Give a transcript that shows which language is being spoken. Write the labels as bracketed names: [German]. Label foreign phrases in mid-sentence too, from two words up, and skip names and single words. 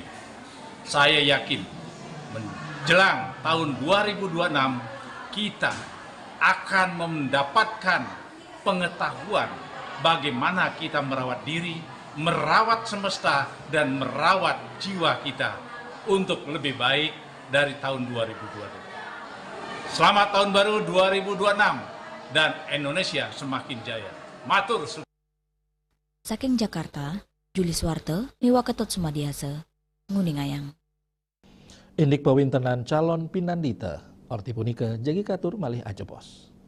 [Indonesian] Saya yakin menjelang tahun 2026 kita akan mendapatkan pengetahuan bagaimana kita merawat diri, merawat semesta, dan merawat jiwa kita untuk lebih baik dari tahun 2022. Selamat tahun baru 2026 dan Indonesia semakin jaya. [Balinese] Matur. Saking Jakarta, Juli Swarte, Miwa Ketut Sumadiasa, Nguningayang. Indik pawintenan calon pinandita, orti punika jagi katur malih ajebos.